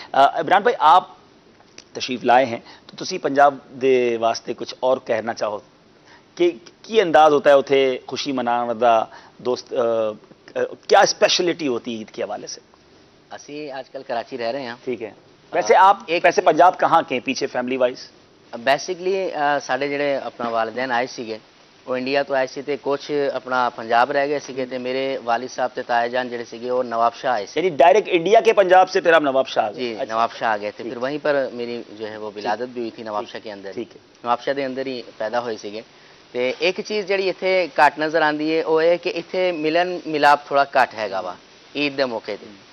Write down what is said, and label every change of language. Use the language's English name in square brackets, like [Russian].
[Urdu] عمران بھائی آپ تشریف لائے ہیں, تو [Punjabi] تسی پنجاب دے واسطے کچھ اور کہنا چاہو کہ کی انداز ہوتا ہے اتھے خوشی منانے دا, [Urdu] دوست کیا اسپیشلٹی ہوتی ہے عید کے حوالے سے؟ [Punjabi] اسی آج کل کراچی رہ رہے ہیں. [Urdu] ٹھیک ہے. ویسے آپ ویسے پنجاب کہاں کے پیچھے فیملی وائز؟ [Punjabi] بیسکلی ساڈے جڑے اپنا والدین آئے سیگے وہ انڈیا تو آئے سی تے کچھ اپنا پنجاب رہ گئے سیگے, تے میرے والد صاحب تے تایا جان جڑے سیگے وہ نواب شاہ آئے سی. [Urdu] یعنی ڈائریکٹ انڈیا کے پنجاب سے پھر آپ نواب شاہ؟ جی نواب شاہ آ گئے تھے. پھر وہیں پر میری جو ہے وہ ولادت بھی ہوئی تھی نواب شاہ کے اندر. ٹھیک ہے. [Punjabi] نواب شاہ دے اندر ہی پیدا ہوئے سیگے. تے ایک چیز جڑی اتھے گھٹ نظر آندی ہے وہ ہے کہ اتھے ملن ملاپ تھوڑا گھٹ ہے گا وا عید دے موقع تے.